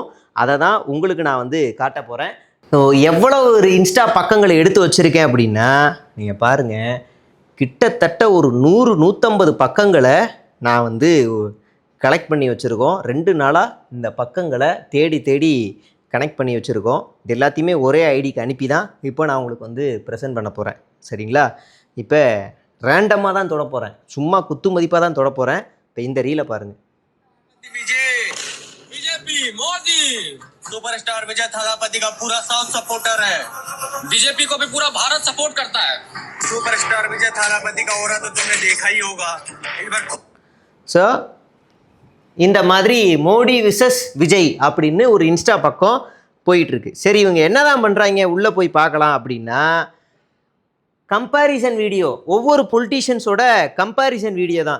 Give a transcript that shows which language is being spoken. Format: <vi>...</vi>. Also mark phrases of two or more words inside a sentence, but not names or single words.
<ta>அதை தான் உங்களுக்கு நான் வந்து காட்ட போகிறேன். ஸோ எவ்வளோ ஒரு இன்ஸ்டா பக்கங்களை எடுத்து வச்சுருக்கேன் அப்படின்னா நீங்கள் பாருங்கள், கிட்டத்தட்ட ஒரு 100-150 பக்கங்களை நான் வந்து கலெக்ட் பண்ணி வச்சுருக்கோம். 2 நாளாக இந்த பக்கங்களை தேடி தேடி கனெக்ட் பண்ணி வச்சுருக்கோம். இது எல்லாத்தையுமே ஒரே ஐடிக்கு அனுப்பி தான் இப்போ நான் உங்களுக்கு வந்து ப்ரெசென்ட் பண்ண போகிறேன். சரிங்களா? இப்போ ரேண்டமாக தான் தொட போகிறேன், சும்மா குத்து மதிப்பாக தான் தொட போகிறேன். இப்போ இந்த ரீலை பாருங்கள்.</ta> <hi>मोदी सुपरस्टार विजय थालापति का पूरा</hi> <en>South supporter</en> <hi>है। बीजेपी को भी पूरा भारत सपोर्ट करता है। सुपरस्टार विजय थालापति का ओरा तो तुमने देखा ही होगा।</hi> <ta>ஸோ இந்த மாதிரி மோடி விசஸ் விஜய் அப்படின்னு ஒரு இன்ஸ்டா பக்கம் போயிட்டுருக்கு. சரி, இவங்க என்ன தான் பண்ணுறாங்க உள்ளே போய் பார்க்கலாம் அப்படின்னா,</ta> <en>comparison video,</en> <ta>ஒவ்வொரு பொலிட்டீஷியன்ஸோட</ta> <en>comparison video</en> <ta>தான்.</ta>